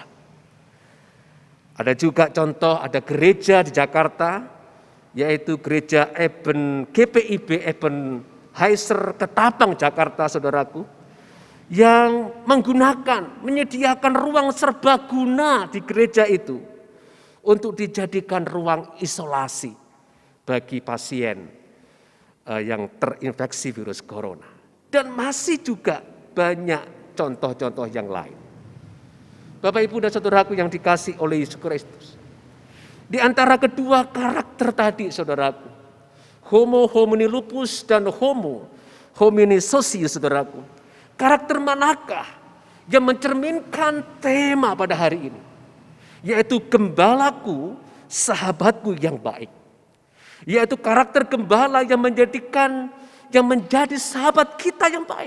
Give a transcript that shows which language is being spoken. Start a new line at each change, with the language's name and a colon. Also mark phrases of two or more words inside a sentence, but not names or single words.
Indonesian: Ada juga contoh, ada gereja di Jakarta, yaitu gereja GPIB Ebenezer Ketapang, Jakarta, saudaraku, yang menyediakan ruang serbaguna di gereja itu untuk dijadikan ruang isolasi bagi pasien yang terinfeksi virus corona. Dan masih juga banyak contoh-contoh yang lain. Bapak, Ibu, dan saudaraku yang dikasih oleh Yesus Kristus. Di antara kedua karakter tadi, saudaraku,
Latin: Homo homini lupus dan Homo homini socius,
Indonesian: saudaraku. Karakter manakah yang mencerminkan tema pada hari ini? Yaitu gembalaku, sahabatku yang baik. Yaitu karakter gembala yang menjadi sahabat kita yang baik.